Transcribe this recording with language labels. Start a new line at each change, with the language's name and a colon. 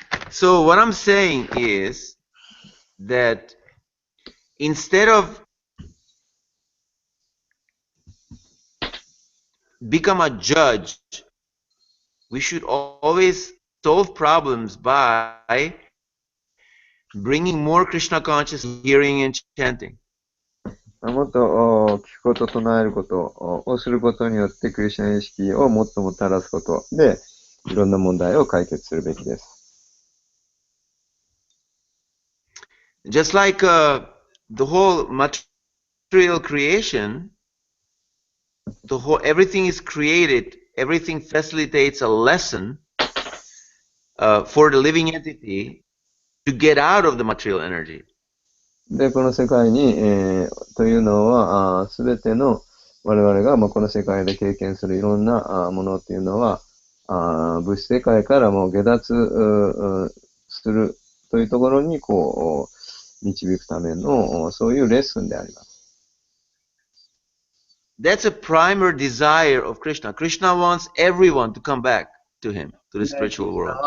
English: So what I'm saying is that instead of become a judge, we should always solve problems by bringing more Krishna consciousness, hearing and chanting.
Japanese: もっと聞くこと、唱えることをすることによって、クリシュナ意識をもっともたらすことで、いろんな問題を解決するべきです。
English: Just like the whole material creation, everything is created, everything facilitates a lesson for the living entity to get out of the material energy.
Japanese: で、この世界に、というのは、すべての我々が、この世界で経験するいろんなものっていうのは、物質世界からも下脱するというところに、導くための、そういうレッスンであります。
English: That's a primary desire of Krishna. Krishna wants everyone to come back to him, to the spiritual world.